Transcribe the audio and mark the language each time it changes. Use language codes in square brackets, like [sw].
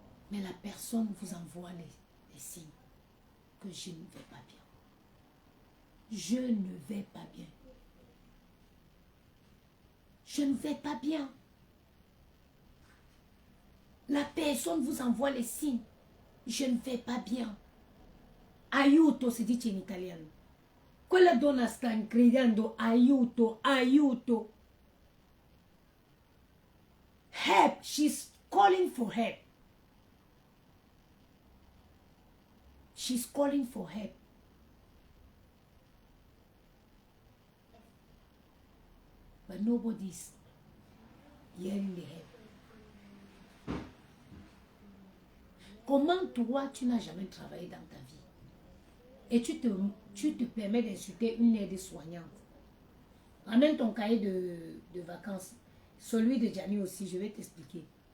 [fr] Mais la personne vous envoie les signes que je ne vais pas bien. Je ne vais pas bien. Je ne vais pas bien. La personne vous envoie les signes. Je ne vais pas bien. [it] Aiuto si dice in italiano. Quella donna sta gridando aiuto, aiuto. [en] Help. She's calling for help. She's calling for help. But nobody's hearing the help. [fr] Comment toi, tu n'as jamais travaillé dans ta vie et tu te permets d'insulter une aide-soignante? Ramène ton cahier de vacances, celui de Gianni aussi, je vais t'expliquer.